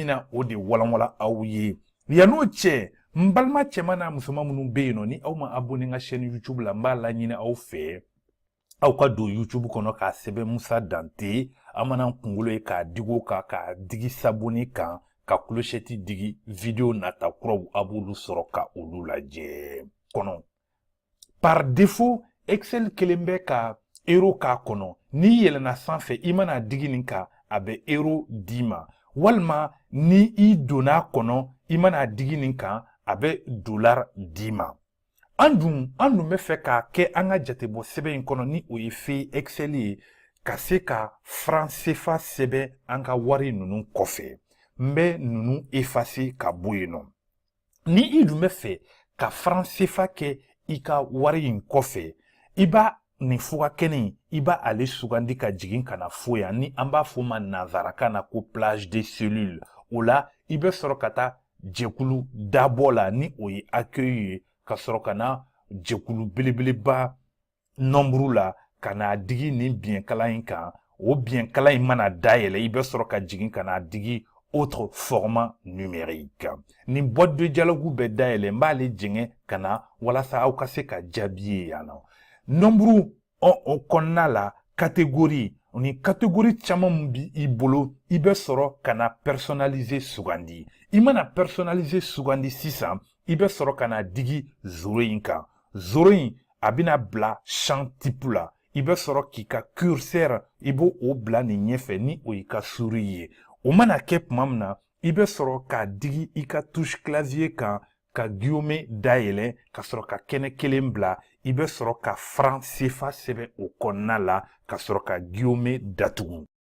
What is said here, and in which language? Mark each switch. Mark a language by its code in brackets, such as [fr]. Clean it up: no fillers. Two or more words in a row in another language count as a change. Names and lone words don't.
[bm] bɛna o de walanwala aw ye yan'o cɛ n balima cɛman n'a musoman minnu bɛ yen nɔ ni aw ma abonné n ka chaîne YouTube la n b'a laɲini aw fɛ aw ka don YouTube kɔnɔ k'a sɛbɛn Musa Dante a mana kunkolo ye k'a digi o kan k'a digi s'abonner kan ka clochette digi video nata kuraw a b'olu sɔrɔ ka olu lajɛ kɔnɔ [fr] par défaut [bm] Excel kelen bɛ ka euro k'a kɔnɔ n'i yɛlɛnna sanfɛ i mana digi nin kan a bɛ euro d'i ma walima ni i donna kɔnɔ i mana digi nin kan a bɛ dollar d'i ma an dun bɛ fɛ k'a kɛ an ka jatebɔ sɛbɛn in kɔnɔ ni o ye feuille Excel ye ka se ka franc CFA sɛbɛn an ka wari ninnu kɔfɛ n bɛ ninnu effacer ka bɔ yen nɔ ni i dun bɛ fɛ ka franc CFA kɛ i ka wari in kɔfɛ i b'a nin fuga kɛnɛ i b'a ale sugandi ka jigin ka na fo yan ni an b'a fɔ ma nanzarakan na ko [fr] plage de cellules [bm] o la i bɛ sɔrɔ ka taa jɛkulu dabɔ la ni o ye accueil ye ka sɔrɔ ka na jɛkulu belebeleba nombre la ka na digi nin biɲɛkala in kan o biɲɛkala in mana dayɛlɛ i bɛ sɔrɔ ka jigin ka na digi [fr] autre format numérique [bm] nin [fr] boîte de dialogue [bm] bɛ dayɛlɛ n b'ale jɛngɛ ka na walasa aw ka se ka jaabi ye yan nɔ nombre o kɔnɔna la catégorie ni catégorie caman min bi i bolo i bɛ sɔrɔ ka na personnaliser sugandi i mana personnaliser sugandi sisan i bɛ sɔrɔ ka na digi zoro in kan zoro in a bɛna bila champ type la i bɛ sɔrɔ k'i ka curseur i b'o o bila nin ɲɛfɛ ni o y'i ka souris ye o mana kɛ tuma min na i bɛ sɔrɔ k'a digi i ka [fr] touche clavier [bm] kan ka guillaume dayɛlɛ ka sɔrɔ ka kɛnɛ kelen bila i bɛ sɔrɔ ka franc CFA sɛbɛn o kɔnɔna la ka sɔrɔ ka guillaume datugu